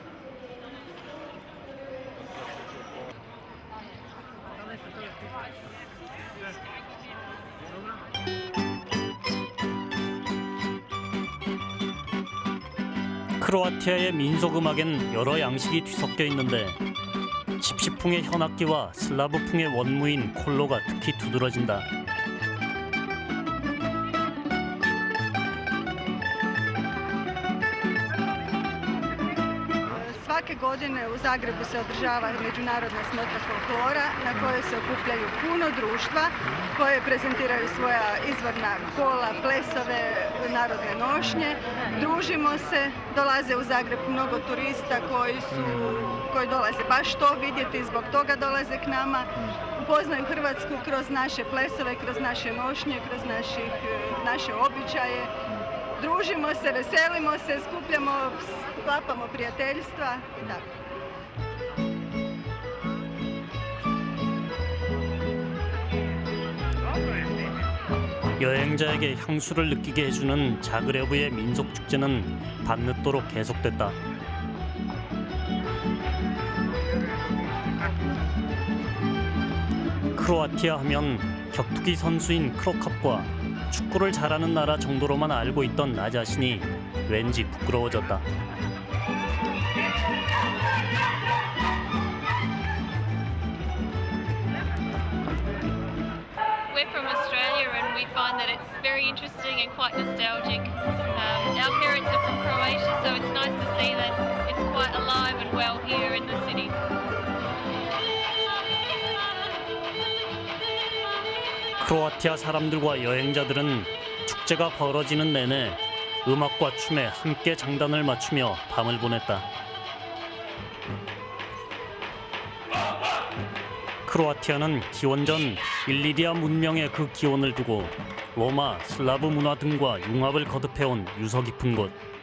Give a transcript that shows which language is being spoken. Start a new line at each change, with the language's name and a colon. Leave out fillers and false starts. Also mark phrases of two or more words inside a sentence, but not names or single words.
Korean: 크로아티아의 민속음악엔 여러 양식이 뒤섞여 있는데 집시풍의 현악기와 슬라브풍의 원무인 콜로가 특히 두드러진다.
Croatian: Svake godine u Zagrebu se održava međunarodna smotra folklora na kojoj se okupljaju puno društva koje prezentiraju svoja izvorna kola, plesove, narodne nošnje. Družimo se, dolaze u Zagreb mnogo turista koji dolaze baš to vidjeti, zbog toga dolaze k nama. Upoznaju Hrvatsku kroz naše plesove, kroz naše nošnje, kroz naše običaje. Družimo se, veselimo se, skupljamo, sklapamo prijateljstva i tako.
Korean: 여행자에게 향수를 느끼게 해주는 자그레브의 민속축제는 밤늦도록 계속됐다. 크로아티아 하면 격투기 선수인 크로캅과 축구를 잘하는 나라 정도로만 알고 있던 나 자신이 왠지 부끄러워졌다.
English: We're from Australia and we find that it's very interesting and quite nostalgic. Our parents are from Croatia, so it's nice to see that it's quite alive and well here in the city.
Korean: 크로아티아 사람들과 여행자들은 축제가 벌어지는 내내 음악과 춤에 함께 장단을 맞추며 밤을 보냈다. 크로아티아는 기원전 일리리아 문명의 그 기원을 두고 로마, 슬라브 문화 등과 융합을 거듭해온 유서 깊은 곳.